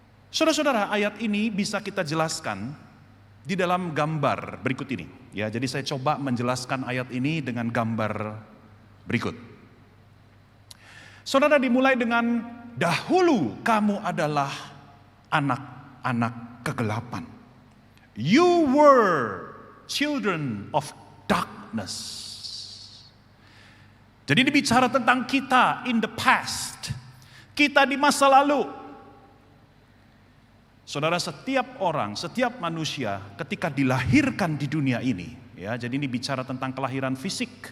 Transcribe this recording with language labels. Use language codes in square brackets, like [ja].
[id] Saudara-saudara, ayat ini bisa kita jelaskan di dalam gambar berikut ini. Ya, jadi saya coba menjelaskan ayat ini dengan gambar berikut. Saudara, dimulai dengan dahulu kamu adalah anak-anak kegelapan. [en] You were children of darkness. [id] Jadi ini bicara tentang kita [en] in the past. [id] Kita di masa lalu. Saudara, setiap orang, setiap manusia ketika dilahirkan di dunia ini, ya, jadi ini bicara tentang kelahiran fisik.